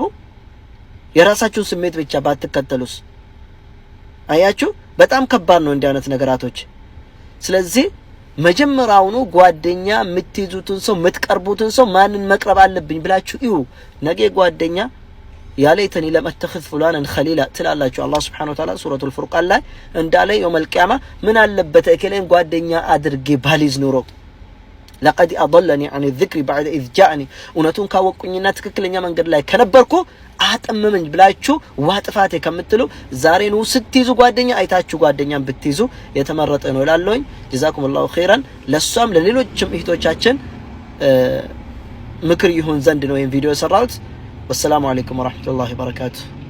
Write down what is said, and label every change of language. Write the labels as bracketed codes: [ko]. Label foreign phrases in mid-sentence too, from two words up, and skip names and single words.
[am] የራሳችሁን ስሜት ብቻ ባትከተሉስ? አያችሁ በጣም ከባድ ነው እንዲህ አይነት ነገራቶች። ስለዚህ መጀመሪያውኑ ጓደኛ የምትይዙትን ሰው የምትቀርቡትን ሰው ማንን መቅረብ አለብኝ ብላችሁ እዩ። ነገ ጓደኛ [ar] يا ليتني لم أتخذ فلانا خليلا [am] ትላላችሁ። አላህ [ar] سبحانه وتعالى [am] ሱረቱል ፉርቃን ላይ እንዳለ [ar] يوم القيامة [am] ምን አለበት እከሌን ጓደኛ አድርጌ ባሊዝ ኑሮ [ar] لقد أضلني عن الذكر بعد إذ جاءني [am] እውነቱን ካወቁኝና ትክክለኛ መንገድ ላይ ከነበርኩ አጠመመኝ ብላችሁ ዋጥፋቴ ከምትሉ ዛሬ ነው ስትይዙ ጓደኛ አይታችሁ ጓደኛን ብትይዙ የተመረጠ ነው እላለሁኝ። [ar] جزاكم الله خيرا። [am] ለሷም ለሌሎችም እህቶቻችን ምክር ይሁን ዘንድ ነው ይሄን ቪዲዮ የሰራሁት። [ar] والسلام عليكم ورحمة الله وبركاته።